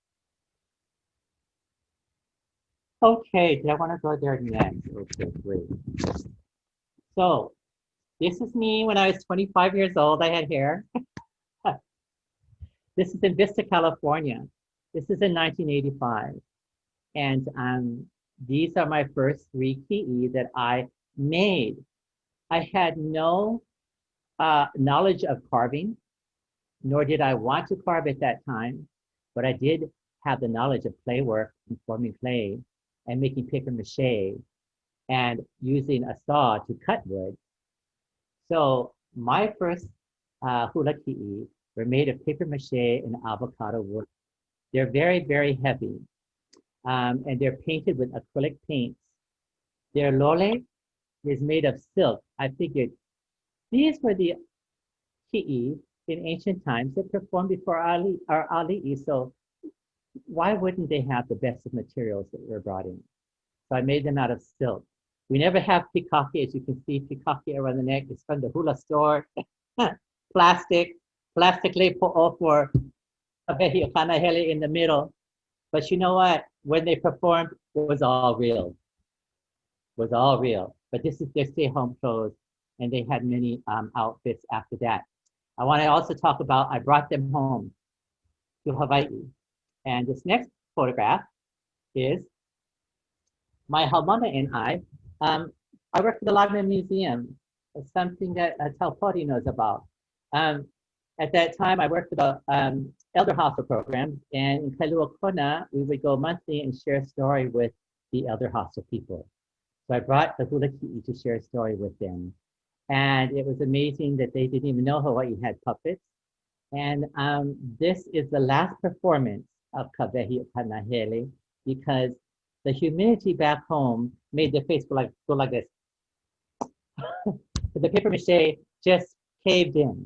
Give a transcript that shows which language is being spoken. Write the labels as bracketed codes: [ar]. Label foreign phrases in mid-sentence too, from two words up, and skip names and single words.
[en] Okay, do I want to go there next? Okay, great. So this is me when I was 25 years old. I had hair. This is in Vista, California. This is in 1985. And these are my first 3 kiʻi that I made. I had no knowledge of carving, nor did I want to carve at that time, but I did have the knowledge of clay work and forming clay and making paper mache and using a saw to cut wood. So my first [haw] hula kiʻi [en] were made of paper mache and avocado wood. They're very, very heavy, and they're painted with acrylic paints. Their lole is made of silk. I figured these were the kiʻi in ancient times that performed before our Auliʻi, so why wouldn't they have the best of materials that were brought in? So I made them out of silk. We never have pikaki, as you can see, pikaki around the neck. It's from the hula store. Plastic lepo'o for kawehi o kanahele in the middle. But you know what? When they performed, it was all real. It was all real. But this is their stay-home clothes, and they had many outfits after that. I want to also talk about, I brought them home to Hawaii. And this next photograph is my haumana and I. I work for the Lagman Museum. It's something that Taupori knows about. At that time, I worked for the Elder Hostel program, and in Kailua Kona, we would go monthly and share a story with the Elder Hostel people. So I brought the [haw] hula kiʻi [en] to share a story with them. And it was amazing that they didn't even know Hawaii had puppets. And this is the last performance of Kawehi Kanahele because the humidity back home made their face go like this. The paper mache just caved in.